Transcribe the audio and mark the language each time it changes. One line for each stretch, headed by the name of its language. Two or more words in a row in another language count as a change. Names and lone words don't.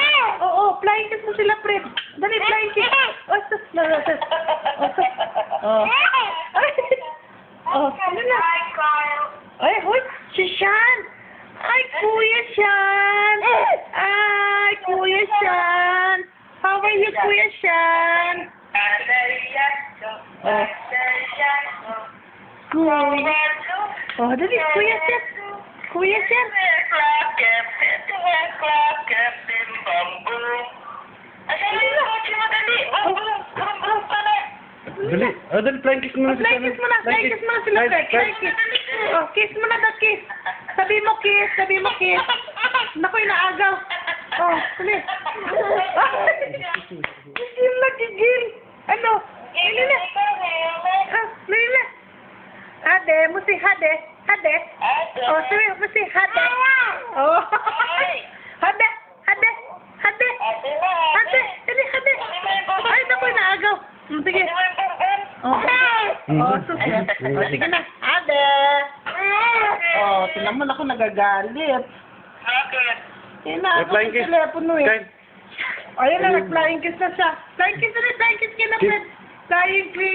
Filipino: Oo,
English: flying kiss
Filipino: mo si lapret. Dali,
English: flying kiss.
Filipino: Oh, sus, sus. Oh, sus. Oh. Ay. Oh, ano na? Ay, hoy, si Sean. Ay, Kuya Sean. Ay, Kuya Sean.
English: How are you,
Filipino: Kuya Sean? Oh. Kuya. Oh, dali, Kuya Sean. Kuya Sean. Dali, dali,
English: flying kiss
Filipino: muna.
English: Flying kiss
Filipino: muna.
English: Flying kiss
Filipino: muna si lapret.
English: Flying kiss.
Filipino: Oh, kiss muna na kiss. Sabi mo kiss. Sabi mo kiss. Nakoy, naagaw. Oh, dali. Gigil na, gigil. Ano? Dali na. Ah, dali na. Hade, mo si Hade. Hade. Oh, sabi mo si Hade. Oh. Hade. Hade. Hade. Hade. Dali, Hade. Ay, nakoy, naagaw. Sige. Oh, oh, susunod. Oh, sige na. Hade. Oh, tingnan mo na ako nagagalit. Yan na, ako Flying sa kiss. telepono eh. Kain. Ayun na, nag-
English: flying kiss
Filipino: na siya.
English: Flying kiss
Filipino: na rin,
English: flying kiss
Filipino: ka na,